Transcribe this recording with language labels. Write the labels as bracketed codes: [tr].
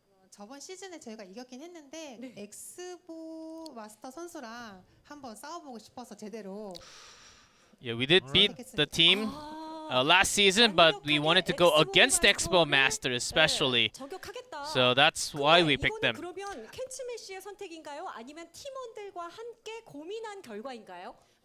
[ko] 저번 시즌에 저희가 이겼긴 했는데 엑스보 마스터 선수랑 한번 싸워보고 싶어서 제대로. [en] Yeah, we did beat the team last season, but we wanted to go against Expo Master especially. So that's why we picked them. [ko] 그러면 켄츠메시의 선택인가요? 아니면 팀원들과 함께 고민한 결과인가요?